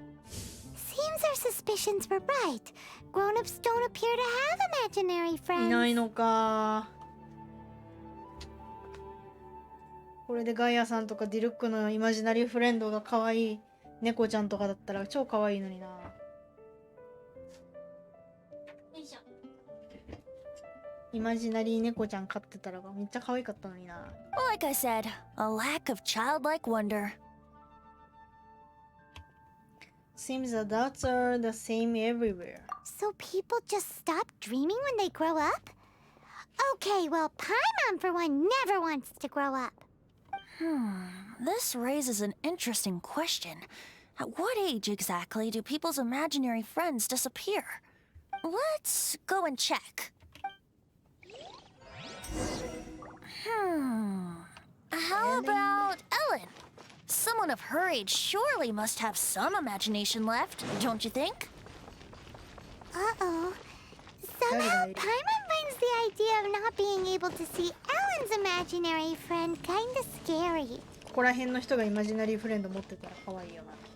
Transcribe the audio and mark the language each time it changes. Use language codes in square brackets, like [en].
[en] Seems our suspicions were right. Grown-ups don't appear to have imaginary [ja] い [en] friends. [ja] ないのか。これでガイアさんとかディルックのイマジナリーフレンドが可愛い猫ちゃんとかだったら超可愛いのにな。イマジナリー猫ちゃん飼ってたらめっちゃ可愛かったのにな。 [en] Like I said, a lack of childlike wonder. Seems adults are the same everywhere. So people just stop dreaming when they grow up? Okay, well, Paimon for one never wants to grow up. This raises an interesting question. At what age exactly do people's imaginary friends disappear? Let's go and check. How about Ellen? Someone of her age surely must have some imagination left, don't you think? Uh-oh. Somehow, Totally. Paimon finds the idea of not being able to see Ellen's imaginary friend kinda scary. [ja] こら辺の人がイマジナリーフレンド持ってたら可愛いよな。